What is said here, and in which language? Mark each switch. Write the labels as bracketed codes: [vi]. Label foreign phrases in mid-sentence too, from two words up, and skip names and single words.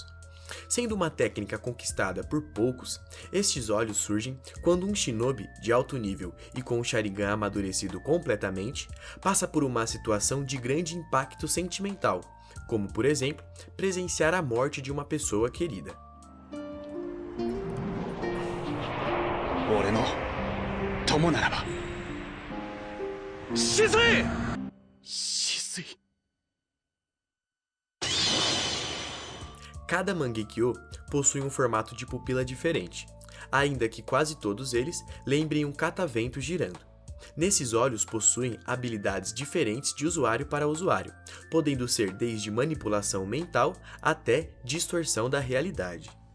[pt] Sendo uma técnica conquistada por poucos, estes olhos surgem quando um shinobi de alto nível e com o Sharingan amadurecido completamente, passa por uma situação de grande impacto sentimental, como por exemplo, presenciar a morte de uma pessoa querida. [ja] 俺の友ならば死水死水 [pt] Cada Mangekyo possui um formato de pupila diferente, ainda que quase todos eles lembrem um catavento girando. Nesses olhos possuem habilidades diferentes de usuário para usuário, podendo ser desde manipulação mental até distorção da realidade.